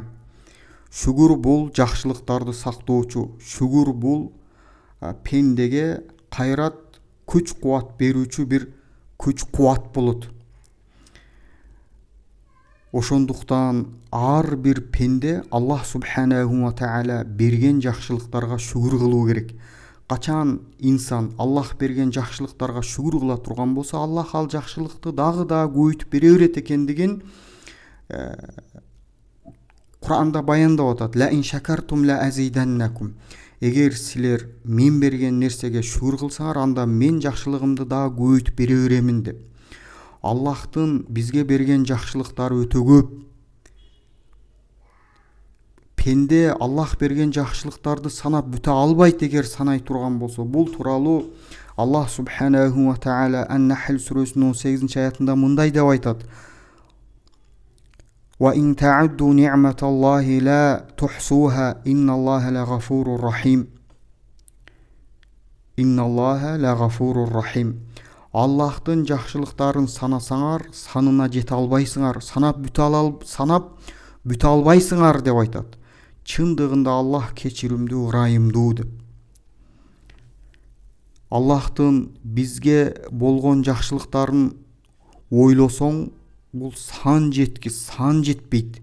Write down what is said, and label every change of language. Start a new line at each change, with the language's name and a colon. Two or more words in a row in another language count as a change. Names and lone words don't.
Kyrgyz: Шүгүр бул жакшылыктарды сактоочу. Шүгүр бул пендеге кайрат, күч-кубат берүүчү бир күч-кубат болот. Ошондуктан ар бир пенде Аллах субханаху ва таала берген жакшылыктарга шүгүр кылуу керек. Качан инсан Аллах берген жакшылыктарга шүгүр кыла турган болсо, Аллах ал жакшылыкты дагы көбөйтүп бере берет экендигин Кур'анда баяндап атат.
Arabic: لئن شكرتم لأزيدنكم.
Kyrgyz: Эгер силер мен берген нерсеге шүгүр кылсаңар, анда мен жакшылыгымды дагы көбөйтүп бере беремин деп. Аллахтын бизге берген жакшылыктары өтө көп. Пенде Аллах берген жакшылыктарды санап бүтө албайт эгер санай турган болсо. Бул тууралуу Аллах
Arabic: سبحانه وتعالى
Kyrgyz: Ан-Нахл сүрөсүнүн 18-аятында мындай деп айтат.
Arabic: وإن تعدوا نعمة الله لا تحصوها إن الله لغفور رحيم. إن الله لغفور رحيم.
Kyrgyz: Аллахтын жакшылыктарын санасаңар, санына жете албайсыңар, санап бүтө албайсыңар деп айтат. Чындыгында Аллах кечиримдүү, ырайымдуу деп. Аллахтын бизге болгон жакшылыктарын ойлосоң, бул сан жетпейт.